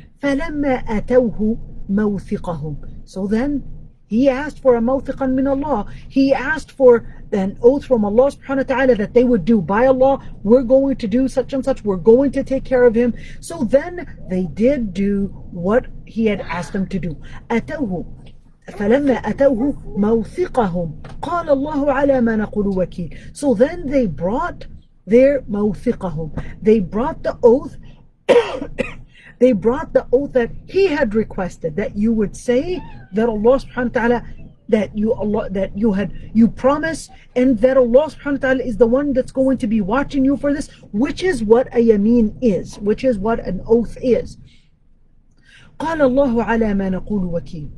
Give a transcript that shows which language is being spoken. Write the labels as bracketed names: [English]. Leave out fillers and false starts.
[Arabic] فَلَمَّا أَتَوْهُ مَوْثِقَهُمْ. [English] So then he asked for a [Arabic] mawthiqan min Allah. [English] He asked for an oath from Allah subhanahu wa ta'ala that they would do. By Allah, we're going to do such and such, we're going to take care of him. So then they did do what he had asked them to do. [Arabic] أَتَوْهُ فلما أتوه موثقهم قال الله على ما نقول وكيل. [English] So then they brought their موثقهم, they brought the oath they brought the oath that he had requested, that you would say that Allah subhanahu wa ta'ala, that you promise, and that Allah subhanahu wa ta'ala is the one that's going to be watching you for this, which is what a yameen is, which is what an oath is. [Arabic] قال الله على ما نقول وكيل.